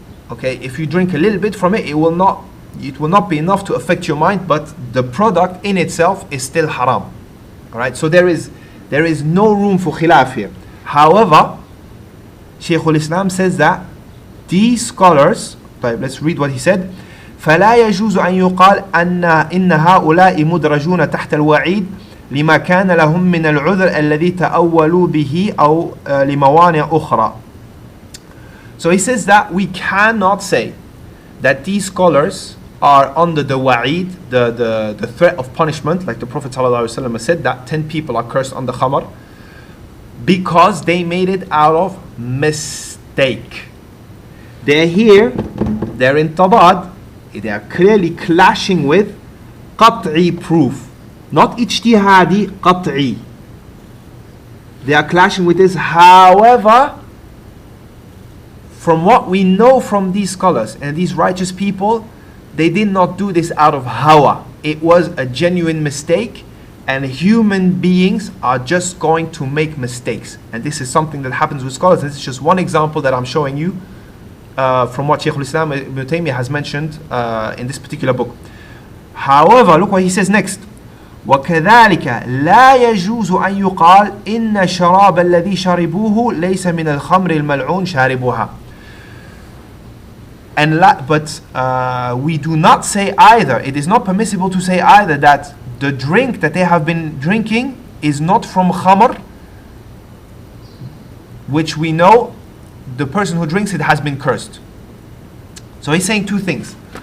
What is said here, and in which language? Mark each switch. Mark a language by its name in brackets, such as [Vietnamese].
[English] Okay, if you drink a little bit from it, it will not be enough to affect your mind, but the product in itself is still haram. Alright, so there is no room for khilaf here. However, Shaykh al-Islam says that these scholars, let's read what he said. [Arabic] فلا يجوز أن يقال إن هؤلاء مدرجون تحت الوعيد لما كان لهم من العذر الذي تأولوا به أو لموانع أخرى. [English] So he says that we cannot say that these scholars are under the wa'id, the threat of punishment, like the Prophet ﷺ said that 10 people are cursed on the Khamr, because they made it out of mistake. They're here, they're in tabad, they are clearly clashing with qat'i proof, not ijtihadi, qat'i. They are clashing with this. However, from what we know from these scholars and these righteous people, they did not do this out of hawa. It was a genuine mistake, and human beings are just going to make mistakes. And this is something that happens with scholars. This is just one example that I'm showing you from what Shaykh al-Islam Ibn Taymiyyah has mentioned in this particular book. However, look what he says next. [Arabic] وكذلك لا يجوز أن يقال إن شراب الذي شربوه ليس من الخمر الملعون شاربها. [English] But we do not say either, it is not permissible to say either that the drink that they have been drinking is not from Khamr, which we know the person who drinks it has been cursed. So he's saying two things.